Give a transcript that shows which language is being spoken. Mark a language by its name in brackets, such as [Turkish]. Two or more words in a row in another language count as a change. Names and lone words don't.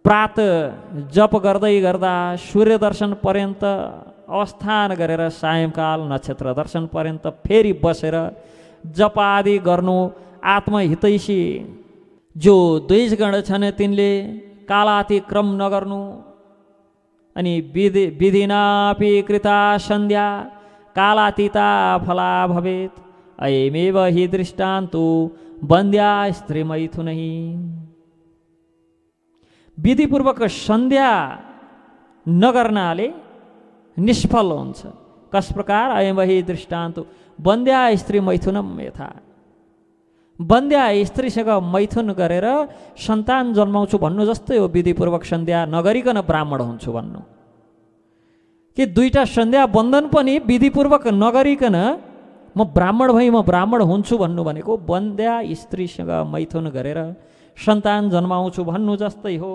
[Nepali] प्रात जप गर्दै गर्दा सूर्य दर्शन पर्यन्त अवस्थान गरेर सायंकाल नक्षत्र दर्शन पर्यन्त फेरि बसेर जप आदि गर्नु। आत्महितैषी जो द्वैजगण छन् तिनले कालातिक्रम नगर्नु। [Sanskrit] अनि विधिनापि कृता सन्ध्या कालातीता फला भवेत् अयमेव हि दृष्टान्तु बन्द्या स्त्री मैथुनै। [Nepali] विधिपूर्वक सन्ध्या नगर्नाले निष्फल हुन्छ। कस प्रकार? [Sanskrit] अयम हि दृष्टान्तु बन्द्या स्त्री मैथुनम यथा। [Nepali] बन्द्या स्त्रीसँग मैथुन गरेर सन्तान जन्माउँछु भन्नु जस्तै हो विधिपूर्वक सन्ध्या नगरिकन ब्राह्मण हुन्छु भन्नु। कि दुईटा सन्ध्या बन्धन पनि विधिपूर्वक नगरिकन म ब्राह्मण भई म ब्राह्मण हुन्छु भन्नु भनेको बन्द्या स्त्रीसँग मैथुन गरेर सन्तान जन्माउँछु भन्नु जस्तै हो।